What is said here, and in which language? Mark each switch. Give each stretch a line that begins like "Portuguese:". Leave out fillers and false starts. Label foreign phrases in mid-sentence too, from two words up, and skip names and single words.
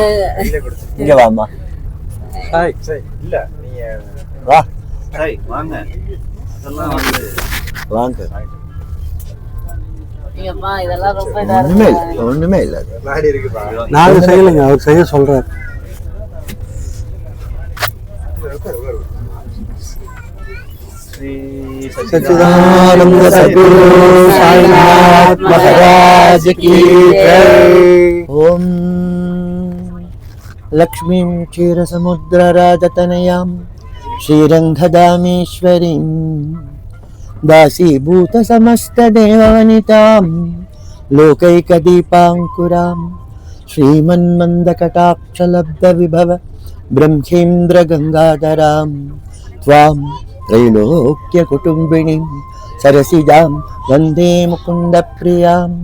Tamil: இங்க வாமா. சாய் சாய் இல்ல நீங்க வா சாய் வாங்க. அதெல்லாம் வந்து வாங்க. இதெல்லாம் ரொம்ப இதா ஒண்ணுமே இருக்கு. இல்லை, ஒண்ணுமே இல்லை. நாடி இருக்குப்பா. நாங்க செய்யலைங்க, அவர் செய்ய சொல்றாரு.
Hindi: सच्चिदानंद सद्गुरु साईनाथ महाराज की जय।
Sanskrit: ओम लक्ष्मीं क्षीरसमुद्रराजतनयां श्रीरङ्गधामेश्वरीं दासीभूतसमस्तदेववनितां लोकैकदीपाङ्कुरां श्रीमन्मन्दकटाक्षलब्धविभव ब्रह्मेन्द्रगङ्गाधरां त्वां त्रैलोक्यकुटुम्बिनीं सरसिजां वन्दे मुकुन्दप्रियां